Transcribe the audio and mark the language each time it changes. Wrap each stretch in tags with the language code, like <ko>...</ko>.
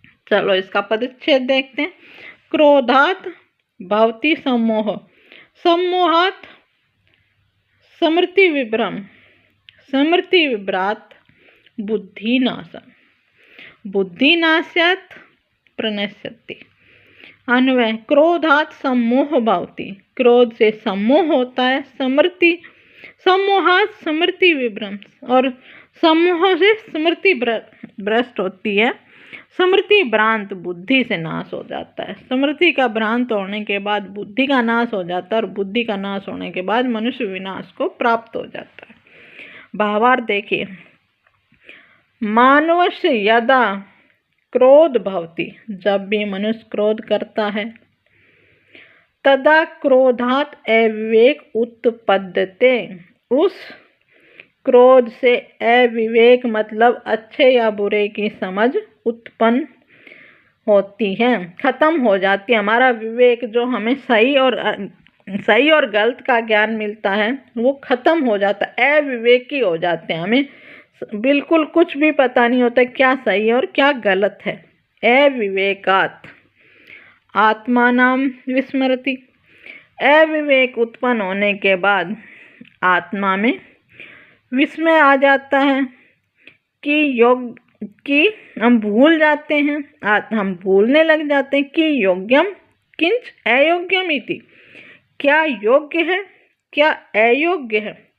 <hi>चलो इसका पदच्छेद देखते हैं।</hi> <sa>क्रोधात भवति सम्मोह, सम्मोहात स्मृति विभ्रम, स्मृति विभ्रात बुद्धिनाशम। बुद्धिनाशात् प्रणश्यति। अन्वय क्रोधात् सम्मोह भवति।</sa> <hi>क्रोध से सम्मोह होता है।</hi> <sa>स्मृति सम्मोहात् स्मृति विभ्रम।</sa> <hi>और सम्मोह से स्मृति भ्रष्ट होती है। स्मृति भ्रांत बुद्धि से नाश हो जाता है। स्मृति का भ्रांत होने के बाद बुद्धि का नाश हो जाता है और बुद्धि का नाश होने के बाद मनुष्य विनाश को प्राप्त हो जाता है। भावार्थ देखिए,</hi> <sa>मानवस्य यदा क्रोध भवति,</sa> <hi>जब भी मनुष्य क्रोध करता है,</hi> <sa>तदा क्रोधात् अविवेक उत्पद्यते।</sa> <hi>उस क्रोध से अविवेक मतलब अच्छे या बुरे की समझ उत्पन्न होती है, खत्म हो जाती है। हमारा विवेक जो हमें सही और गलत का ज्ञान मिलता है वो खत्म हो जाता है। अविवेकी हो जाते हैं, हमें बिल्कुल कुछ भी पता नहीं होता क्या सही और क्या गलत है।</hi> <sa>अविवेकात् आत्मानां विस्मरति।</sa> <hi>अविवेक उत्पन्न होने के बाद आत्मा में विस्मय आ जाता है कि हम भूल जाते हैं, हम भूलने लग जाते हैं कि</hi> <sa>योग्यम किंच अयोग्यम इति,</sa> <hi>क्या योग्य है क्या अयोग्य है।</hi>